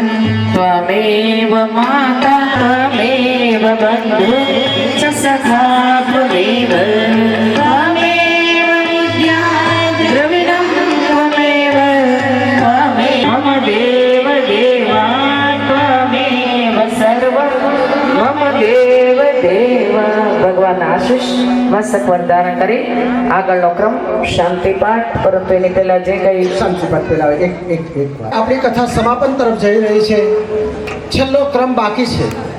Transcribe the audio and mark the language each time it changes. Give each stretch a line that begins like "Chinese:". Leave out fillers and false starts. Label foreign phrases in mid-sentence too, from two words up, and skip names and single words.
Sanskrit: त्वमेव माता त्वमेव बन्धु च सखा त्वमेव त्वमेव विद्या द्रविणं त्वमेव त्वमेव मम देव देवा त्वमेव सर्वं मम देव देवा।
Gujarati: ભગવાન આશીષ મસ્તક વરદાન કરી આગળનો ક્રમ શાંતિ પાઠ, પરંતુ એની પહેલા જે કઈ શાંતિપાઠ પહેલા એક વાર આપણી કથા સમાપન તરફ જઈ રહી છે। છેલ્લો ક્રમ બાકી છે।